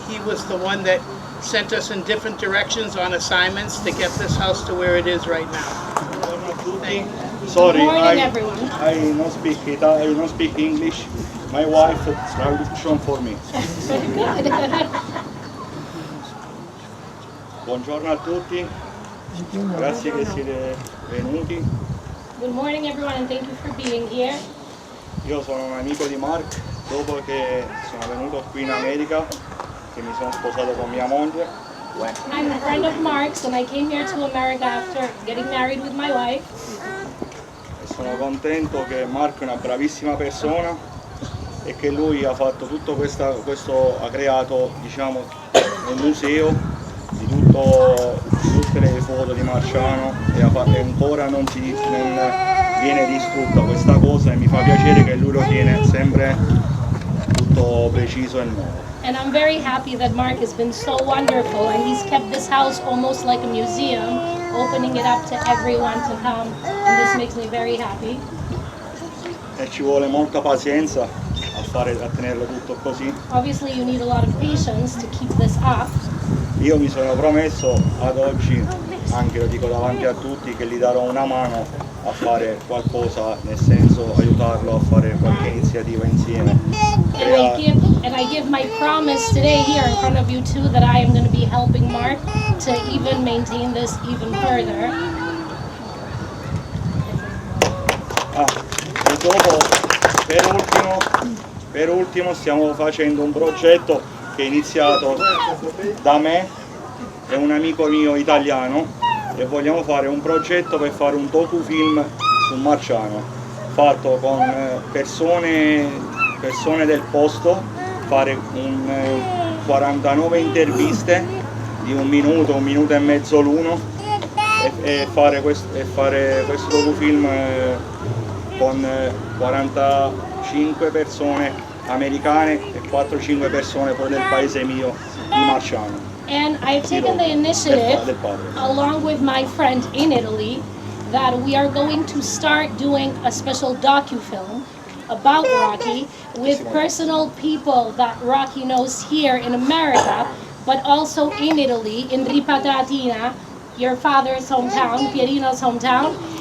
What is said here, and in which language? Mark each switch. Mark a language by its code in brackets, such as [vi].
[en] He was the one that sent us in different directions on assignments to get this house to where it is right now. Thank you. Sorry, Good morning, everyone. I don't speak English. My wife traduction for me. [it] Buongiorno a tutti, grazie che siete venuti. [en] Good morning, everyone, and thank you for being here. [it] Io sono un amico di Mark, dopo che sono venuto qui in America, che mi sono sposato con mia moglie. [en] I'm a friend of Mark's, and I came here to America after getting married with my wife. [it] E sono contento che Mark è una bravissima persona e che lui ha fatto tutto questo ha creato, diciamo, un museo di tutte le foto di Marciano e ancora non viene distrutta questa cosa e mi fa piacere che lui lo tiene sempre tutto preciso e nuovo. [en] And I'm very happy that Mark has been so wonderful, and he's kept this house almost like a museum, opening it up to everyone to come, and this makes me very happy. [it] E ci vuole molta pazienza a tenerlo tutto così. [en] Obviously, you need a lot of patience to keep this up. [it] Io mi sono promesso ad oggi, anche lo dico davanti a tutti, che gli darò una mano a fare qualcosa, nel senso aiutarlo a fare qualche iniziativa insieme. [en] And I give my promise today here in front of you too that I am going to be helping Mark to even maintain this even further. [it] E dopo, per ultimo stiamo facendo un progetto che è iniziato da me e un amico mio italiano e vogliamo fare un progetto per fare un docufilm su Marciano fatto con persone del posto, fare 49 interviste di un minuto e mezzo l'uno e fare questo docufilm con 45 persone americane e 4-5 persone poi del paese mio di Marciano. [en] And I've taken the initiative, along with my friend in Italy, that we are going to start doing a special docu-film about Rocky with personal people that Rocky knows here in America, but also in Italy, in Ripatatina, your father's hometown, Pierino's hometown.